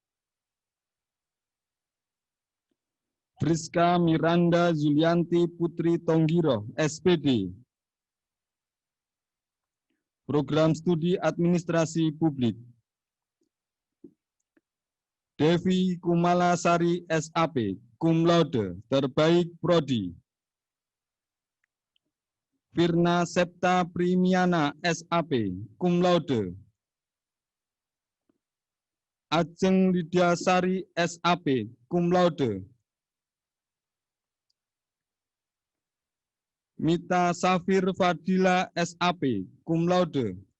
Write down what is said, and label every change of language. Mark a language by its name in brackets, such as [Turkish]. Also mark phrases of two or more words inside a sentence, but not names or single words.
[Indonesian] Friska Miranda Zulianti Putri Tonggiro, SPD. Program Studi Administrasi Publik. Devi Kumalasari, SAP, [Latin] cum laude, [Indonesian] terbaik prodi. Firna Septa Primiana, SAP, [Latin] cum laude. [Indonesian] Ajeng Lidyasari, SAP, [Latin] cum laude. [Indonesian] Mita Safir Fadila, SAP, [Latin] cum laude.